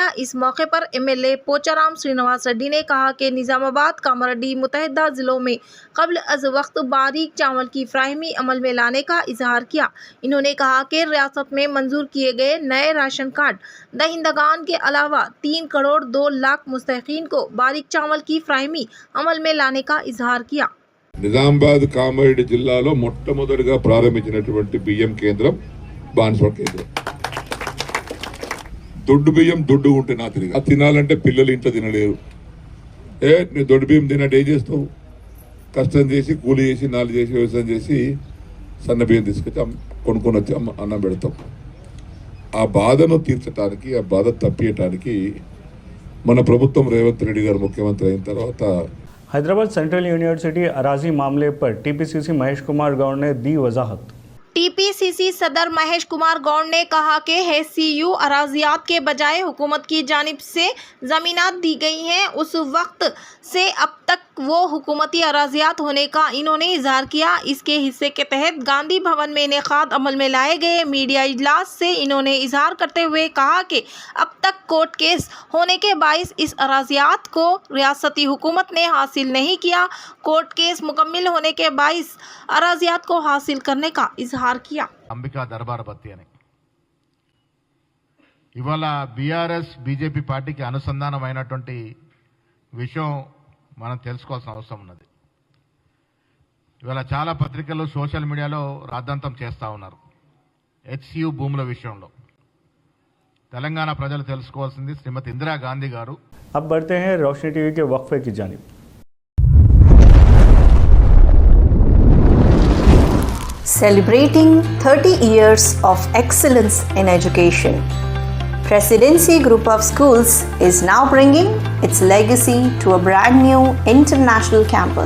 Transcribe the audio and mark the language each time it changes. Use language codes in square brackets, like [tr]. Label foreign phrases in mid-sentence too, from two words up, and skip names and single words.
[ur] اس موقع پر ایم ایل اے پوچارام سرینواس ریڈی نے کہا کہ نظام آباد کاماریڈی متحدہ ضلعوں میں قبل از وقت باریک چاول کی فراہمی عمل میں لانے کا اظہار کیا. انہوں نے کہا کہ ریاست میں منظور کیے گئے نئے راشن کارڈ دہندگان کے علاوہ 3 کروڑ 2 لاکھ مستحقین کو باریک چاول کی فراہمی عمل میں لانے کا اظہار کیا. [te] నిజామాబాద్ కామారెడ్డి జిల్లాలో మొట్టమొదటిగా ప్రారంభించినటువంటి బియ్యం కేంద్రం బాన్స్వాడ కేంద్రం. దొడ్డు బియ్యం దొడ్డు ఉంటే నా తిరిగి అది తినాలంటే పిల్లలు ఇంట్లో తినలేరు. నీ దొడ్డు బియ్యం తిన్నట్టు ఏం చేస్తావు? కష్టం చేసి కూలి చేసి నాలుగు చేసి వ్యవసాయం చేసి సన్న బియ్యం తీసుకొచ్చి కొనుక్కొని వచ్చి అన్నం పెడతాం. ఆ బాధను తీర్చడానికి, ఆ బాధ తప్పియటానికి మన ప్రభుత్వం రేవంత్ రెడ్డి గారు ముఖ్యమంత్రి అయిన తర్వాత [ur] حیدرآباد سنٹرل یونیورسٹی اراضی معاملے پر ٹی پی سی سی مہیش کمار گوڑ نے دی وضاحت. ٹی پی سی سی صدر مہیش کمار گوڑ نے کہا کہ ایچ سی یو اراضیات کے بجائے حکومت کی جانب سے زمینات دی گئی ہیں. اس وقت سے اب تک وہ حکومتی اراضیات ہونے کا انہوں نے اظہار کیا. اس کے حصے کے تحت گاندھی بھون میں انعقاد عمل میں لائے گئے میڈیا اجلاس سے انہوں نے اظہار کرتے ہوئے کہا کہ اب تک [en] court case [ur] ہونے کے باعث اس اراضیات کو ریاستی حکومت نے حاصل نہیں کیا. [en] court case [ur] مکمل ہونے کے باعث اراضیات کو حاصل کرنے کا اظہار کیا. [te] अंबिका दरबार बत्ती అని ఇవాళ బీఆర్ఎస్ బీజేపీ పార్టీకి అనుసంధానమైనటువంటి విషయం మనం తెలుసుకోవాల్సిన అవసరం ఉన్నది. ఇవాళ చాలా పత్రికలు [en] social mediaలో [te] రాద్ధాంతం చేస్తూ ఉన్నారు హెచ్సియు భూముల విషయంలో. తెలంగాణ ప్రజలు తెలుసుకోవాల్సింది శ్రీమతి ఇందిరా గాంధీ గారు. [ur] اب بڑھتے ہیں روشنی ٹی وی کے وقفے کی جانب. [en] Celebrating 30 years of excellence in education, Presidency Group of Schools is now bringing its legacy to a brand new international campus.